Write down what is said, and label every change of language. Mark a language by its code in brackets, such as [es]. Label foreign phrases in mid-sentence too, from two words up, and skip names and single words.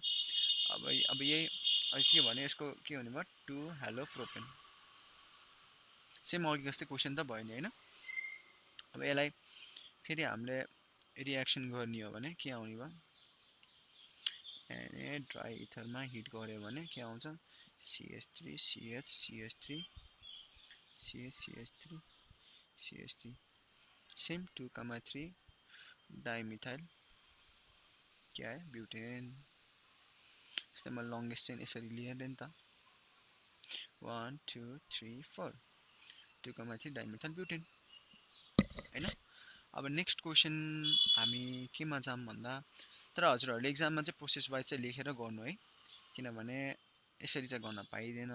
[ne] अब यही के भने यसको के हुने भयो, [en] two halo propane, [ne] सेम अघि जस्तै क्वेसन त भयो नि होइन। अब यसलाई फेरि हामीले रियाक्सन गर्ने हो भने के आउने भयो, एनए [en] dry etherमा [ne] हिट गऱ्यो भने के आउँछ, CH3 CH CH3 CH CH3 CH3 सेम 2,3 डाइमिथाइल [hi] क्या है [ne] ब्युटेन। यस्तै मैले लङ्गेस्ट चाहिँ यसरी लिएर नि त 1 2 3 4 2,3 डाइमिथाइल ब्युटेन होइन। अब [en] next question [ne] हामी केमा जाऊँ भन्दा, तर हजुरहरूले एक्जाममा चाहिँ [en] process wise [ne] चाहिँ लेखेर गर्नु है, किनभने यसरी चाहिँ गर्न पाइँदैन।